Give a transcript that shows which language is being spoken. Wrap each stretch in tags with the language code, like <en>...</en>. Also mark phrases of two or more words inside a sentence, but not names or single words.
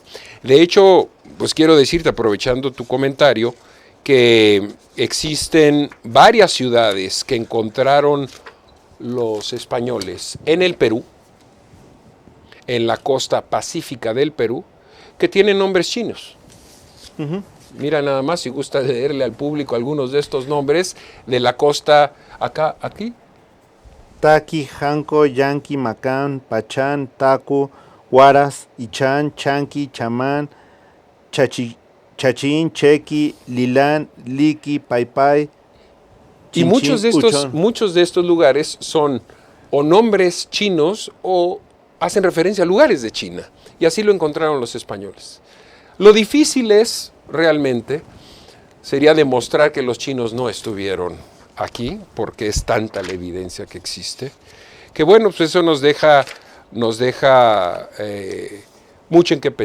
<es>De hecho, pues quiero decirte, aprovechando tu comentario, que existen varias ciudades que encontraron los españoles en el Perú, en la costa pacífica del Perú, que tienen nombres chinos. Mira nada más, si gusta leerle al público algunos de estos nombres de la costa aquí. Taqui, Janco, Yanqui, Macán, Pachán, Tacu, Huaraz, Ichán, Chanqui, Chamán, Chachín, Chequi, Lilán, Liqui, Paipai. Y muchos de estos lugares son o nombres chinos o hacen referencia a lugares de China. Y así lo encontraron los españoles. Lo difícil es, realmente, sería demostrar que los chinos no estuvieron aquí, porque es tanta la evidencia que existe, que bueno, pues eso nos deja mucho en qué pensar.</es>